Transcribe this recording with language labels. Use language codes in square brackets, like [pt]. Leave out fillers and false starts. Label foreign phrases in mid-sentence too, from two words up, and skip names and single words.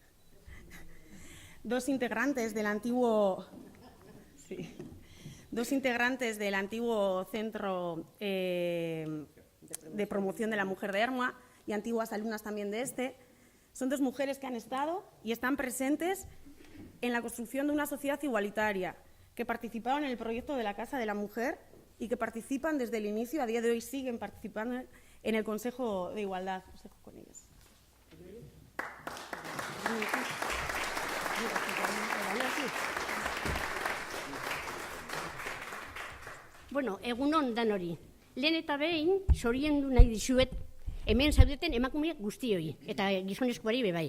[es] Dos integrantes del antiguo Centro de Promoción de la Mujer de Ermua y antiguas alumnas también de este. Son 2 mujeres que han estado y están presentes en la construcción de una sociedad igualitaria, que participaron en el proyecto de la Casa de la Mujer y que participan desde el inicio, a día de hoy siguen participando en el Consejo de Igualdad. Os dejo con ellas. [eu] Bueno, egun on danori. Lehen eta behin, zoriondu nahi dizuet, hemen zaudeten emakumeak guztioi, eta gizonezkoari bebai.